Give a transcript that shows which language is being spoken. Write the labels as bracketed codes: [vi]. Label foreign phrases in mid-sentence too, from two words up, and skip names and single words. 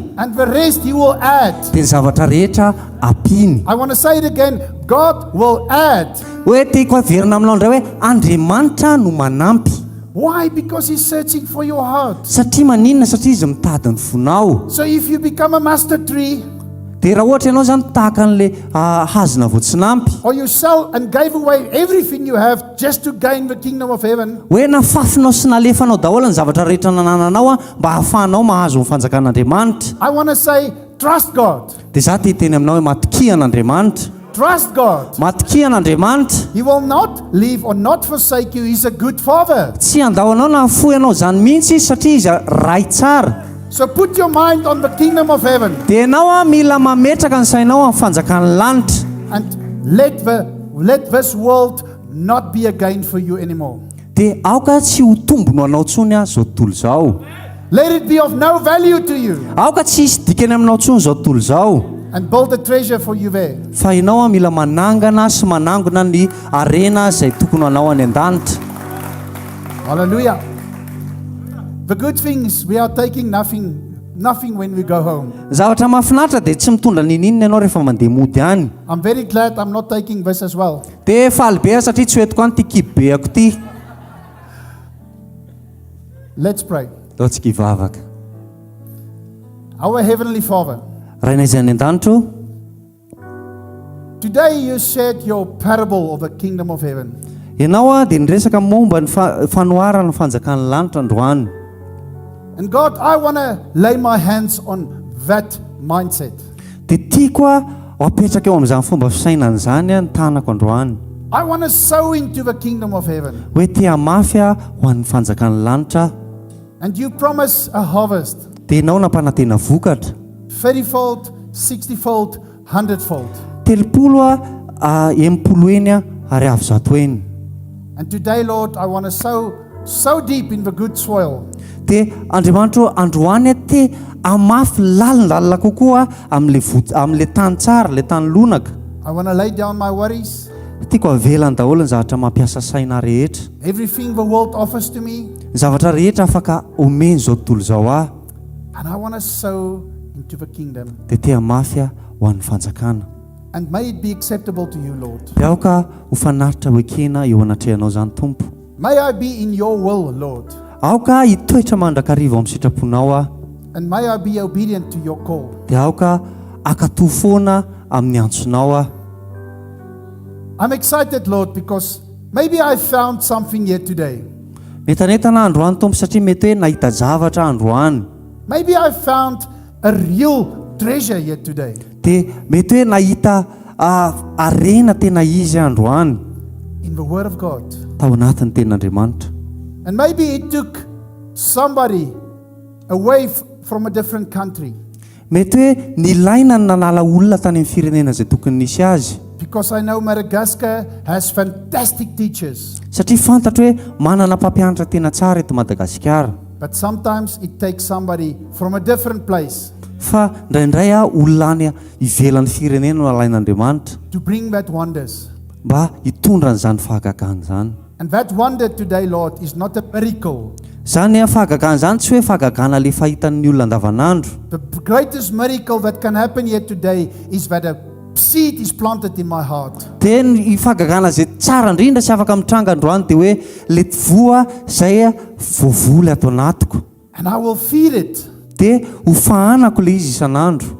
[en] And the rest he will add. [mg] Dia ny zavatra rehetra ampiny. [en] I want to say it again. God will add. [mg] Hoe tiako averina aminao indray hoe Andriamanitra no manampy. [en] Why? Because he's searching for your heart. [mg] Satria maninona? Satria izy mitady ny fonao. [en] So if you become a mustard tree, [mg] dia raha ohatra ianao zany tahaka an'le hazona voatsinampy, [en] or you sell and gave away everything you have just to gain the kingdom of heaven, [mg] hoe nafafinao sy nalefanao daholo ny zavatra rehetra nanananao mba hahafahanao mahazo ny fanjakan'Andriamanitra. [en] I want to say, trust God. [mg] Dia za teny aminao hoe matikian'Andriamanitra. [en] Trust God. [mg] Matikian'Andriamanitra. [en] He will not leave or not forsake you. He's a good father. [mg] Tsy andahoanao na hafoy anao zany mihitsy satria izy ray tsara. [en] So put your mind on the kingdom of heaven. [mg] Dia ianao mila mametraka ny sainao amin'ny fanjakan'ny lanitra. [en] And let this world not be a gain for you anymore. [mg] Dia aoka tsy ho tombony anao tsony zao tontolo zao. [en] Let it be of no value to you. [mg] Aoka tsy hisy dikany aminao tsony zao tontolo zao. [en] And build a treasure for you there. [mg] Fa ianao mila manangana sy manangona ny arena izay tokony anao any an-danitra. [en] Hallelujah. The good things, we are taking nothing when we go home. [mg] Zavatra mahafinaritra dia tsy mitondra ninina ianao rehefa mandeha mody any. [en] I'm very glad I'm not taking this as well. [mg] Dia faly be satria tsy hoentiko any ty kibobeako ty. [en] Let's pray. [mg] Taontsika hivavaka. [en] Our Heavenly Father, [mg] Rainay izay any an-danitra, [en] today you shared your parable of the kingdom of heaven. [mg] ianao dia niresaka momba ny fanoharana ny fanjakan'ny lanitra androany. [en] And God, I want to lay my hands on that mindset. [mg] Dia tiako apetraka eo amin'izany fomba fisainana izany ny tanako androany. [en] I want to sow into the kingdom of heaven. [mg] Hoe tia mafy ho an'ny fanjakan'ny lanitra. [en] And you promise a harvest. [mg] Dia ianao nampanantena vokatra [en] 30-fold, 60-fold, 100-fold. [mg] 30 empolo eny ary avy zato eny. [en] And today, Lord, I want to sow so deep in the good soil. [mg] Dia Andriamanitra androany te amafy lalindalina kokoa amin'le tany tsara, le tany lonaka. [en] I want to lay down my worries, [mg] Tiako avelany daholo ny zavatra mampiasa saina rehetra. [en] everything the world offers to me, [mg] Ny zavatra rehetra afaka omeny zao tontolo zao aho. [en] and I want to sow into the kingdom. [mg] Dia te amafy ho an'ny fanjakana. [en] And may it be acceptable to you, Lord. [mg] Dia aoka ho fanaritra ho ekena eo anatrehanao zany Tompo. [en] May I be in your will, Lord. [mg] Aoka hitoetra mandrakariva amin'ny sitraponao aho. [en] And may I be obedient to your call. [mg] Dia aoka akatoy foana amin'ny antsonao aho. [en] I'm excited, Lord, because maybe I found something here today. [mg] Metanetana androany Tompo satria mety hoe nahita zavatra androany. [en] Maybe I found a real treasure here today. [mg] Dia mety hoe nahita arena tena izy androany [en] In the Word of God. [mg] tao anatin'ny tenin'Andriamanitra. [en] And maybe it took somebody away from a different country. [mg] Mety hoe nilaina ny nanala olona tany amin'ny firenena izay tokony nisy azy. [en] Because I know Madagascar has fantastic teachers. [mg] Satria fantatro hoe manana mpampianatra tena tsara eto Madagasikara. [en] But sometimes it takes somebody from a different place [mg] Fa indraindray olona any ivelan'ny firenena no alain'Andriamanitra [en] to bring that wonders. [mg] mba hitondra n'izany fahagagana zany. [en] And that wonder today, Lord, is not a miracle. [mg] Zany fahagagana zany tsy hoe fahagagana le fahitan'ny olona andavanandro. [en] The greatest miracle that can happen here today is that a seed is planted in my heart. [mg] Dia ny fahagagana zay tsara indrindra sy afaka mitranga androany dia hoe le voa izay voavoly ato anatiko. [en] And I will feed it [mg] Dia ho fahanako le izy isan'andro.